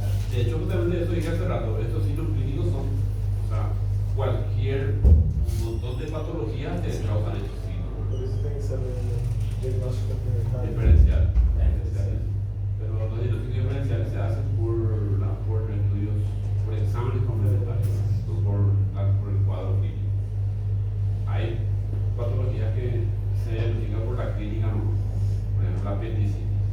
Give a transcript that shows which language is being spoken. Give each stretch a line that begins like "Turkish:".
Spanish: De hecho, justamente eso dije hace rato, estos signos clínicos son, o sea, cualquier montón de patologías te causan estos signos,
Portuguese: Por
Spanish: ¿no?
Portuguese: isso tem que saber diagnóstico complementar. Diferencial.
Spanish: Pero los diagnósticos diferenciales se hacen por estudios, por exámenes complementarios, no por el cuadro clínico. Hay patologías que se diagnostican por la clínica, ¿no? Por ejemplo, la apendicitis.